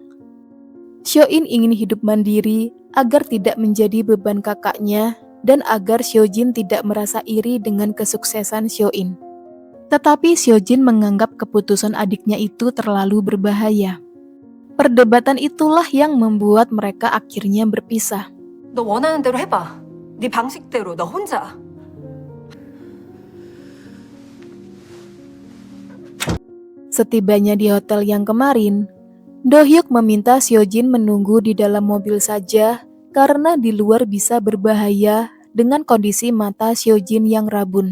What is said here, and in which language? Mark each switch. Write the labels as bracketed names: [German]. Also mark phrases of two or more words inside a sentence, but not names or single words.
[Indonesian] Seo-in ingin hidup mandiri agar tidak menjadi beban kakaknya dan agar Seo-jin tidak merasa iri dengan kesuksesan Seo-in. Tetapi Seo-jin menganggap keputusan adiknya itu terlalu berbahaya. Perdebatan itulah yang membuat mereka akhirnya berpisah. [Korean] 너 원하는 대로 해봐. 네 방식대로 너 혼자. [Indonesian] Setibanya di hotel yang kemarin, Do-hyuk meminta Seo-jin menunggu di dalam mobil saja karena di luar bisa berbahaya dengan kondisi mata Seo-jin yang rabun.